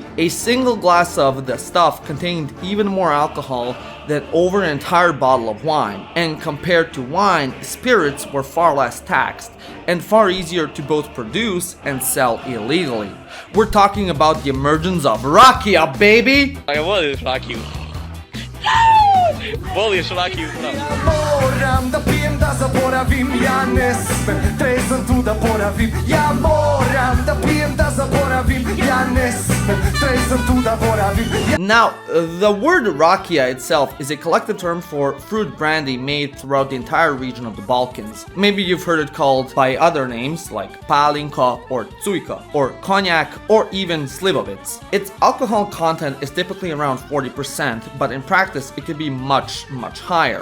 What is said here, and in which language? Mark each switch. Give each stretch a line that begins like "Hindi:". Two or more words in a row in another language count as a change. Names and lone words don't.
English: A single glass of the stuff contained even more alcohol than over an entire bottle of wine, and compared to wine, spirits were far less taxed and far easier to both produce and sell illegally. We're talking about the emergence of Rakia, baby!
Serbian: Voliš Rakiju? Voliš Rakiju? Moram da pijem pijem da zaboravim, ja ne smem trezan tu da boravim. Ja moram da pijem da zaboravim, ja ne smem trezan tu da boravim.
English: Now, the word Rakia itself is a collective term for fruit brandy made throughout the entire region of the Balkans. Maybe you've heard it called by other names like Pálinka or Țuica, or cognac, or even szlivovitz. Its alcohol content is typically around 40%, but in practice it could be much higher.